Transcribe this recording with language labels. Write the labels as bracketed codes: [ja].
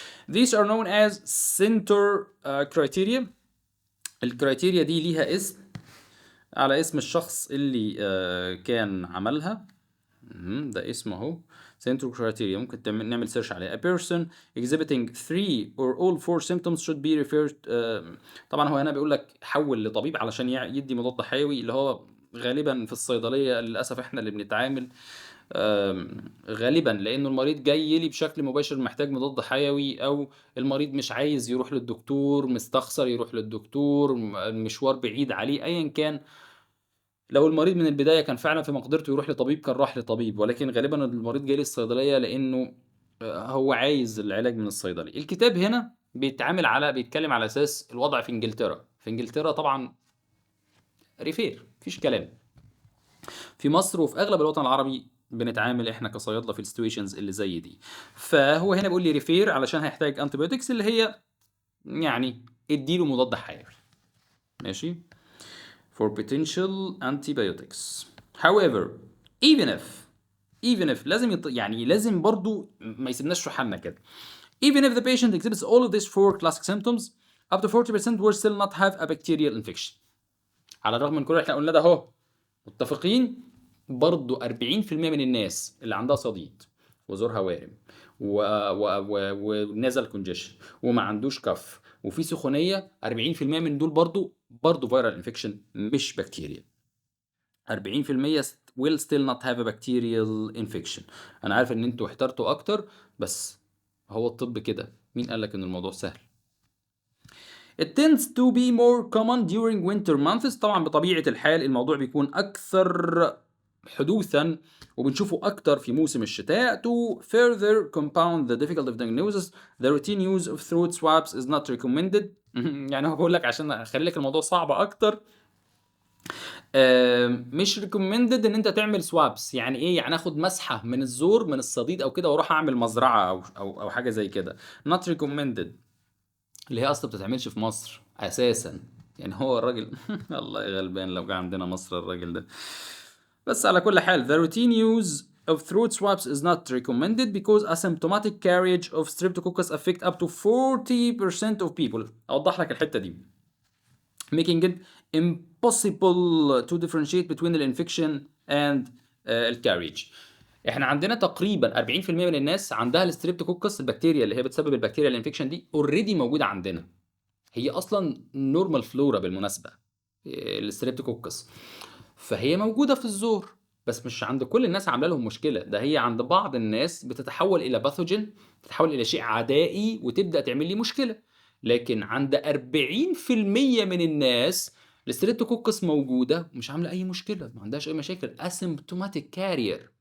[en] These are known as center criteria. [ar] الكرايتيريا دي ليها اسم على اسم الشخص اللي كان عملها. ده اسمه اهو Central Criteria. ممكن نعمل سيرش عليه. [en] A person exhibiting 3 or all 4 symptoms should be referred. [ar] طبعا هو هنا بيقول لك حول لطبيب علشان يدي مضاد حيوي، اللي هو غالبا في الصيدلية للأسف احنا اللي بنتعامل غالبا لأنه المريض جاي لي بشكل مباشر محتاج مضاد حيوي، أو المريض مش عايز يروح للدكتور، مستخسر يروح للدكتور، المشوار بعيد عليه، أيا كان. لو المريض من البداية كان فعلا في مقدرته يروح لطبيب كان راح لطبيب، ولكن غالبا المريض جاي للصيدلية لأنه هو عايز العلاج من الصيدلي. الكتاب هنا بيتكلم على أساس الوضع في إنجلترا. في إنجلترا طبعا ريفير، مفيش كلام. في مصر وفي أغلب الوطن العربي بنتعامل احنا كصيادلة في السيتويشنز اللي زي دي. فهو هنا بيقول لي ريفير علشان هيحتاج انتيبيوتكس، اللي هي يعني اديله مضاد حيوي. ماشي. [en] for potential antibiotics. However, even if [ar] لازم برضو ما يسيبناش في حالنا كده. [en] Even if the patient exhibits all of these 4 classic symptoms, up to 40% will still not have a bacterial infection. [ar] على الرغم من كل اللي احنا قلنا ده اهو، متفقين برضو 40% من الناس اللي عندها صديد وزورها وارم ونازل كونجيشن وما عندوش كف وفي سخونيه، 40% من دول برضو فيرال انفكشن مش بكتيريا. [en] 40% will still not have a bacterial infection. [ar] انا عارف ان انتوا احترتوا اكتر، بس هو الطب كده، مين قالك ان الموضوع سهل؟ [en] It tends to be more common during winter months. [ar] طبعا بطبيعة الحال الموضوع بيكون أكثر حدوثا وبنشوفه أكتر في موسم الشتاء. [en] To further compound the difficulty of diagnosis, the routine use of throat swabs is not recommended. [ar] يعني هو بقول لك عشان أخلي لك الموضوع صعب أكتر، مش recommended إن أنت تعمل swabs. يعني إيه؟ يعني آخد مسحة من الزور من الصديد أو كده وأروح أعمل مزرعة أو حاجة زي كده. [en] Not recommended [ar] اللي هي اصلا بتتعملش في مصر اساسا. يعني هو الراجل الله غلبان لو جه عندنا مصر الراجل ده. بس على كل حال [en] the routine use of throat swabs is not recommended because asymptomatic carriage of streptococcus affect up to 40% of people. [ar] اوضح لك الحته دي. [en] making it impossible to differentiate between the infection and الcarriage. [ar] احنا عندنا تقريبا 40% من الناس عندها الستريبتوكوكس، البكتيريا اللي هي بتسبب البكتيريا الانفكشن دي اوريدي موجوده عندنا. هي اصلا نورمال فلورا بالمناسبه الستريبتوكوكس. فهي موجودة في الزور، بس مش عند كل الناس عاملة لهم مشكلة، ده هي عند بعض الناس بتتحول إلى باثوجين، بتتحول إلى شيء عدائي وتبدأ تعمل لي مشكلة، لكن عند 40% من الناس الستريبتوكوكس موجودة ومش عاملة أي مشكلة، ما عندهاش أي مشاكل asymptomatic carrier.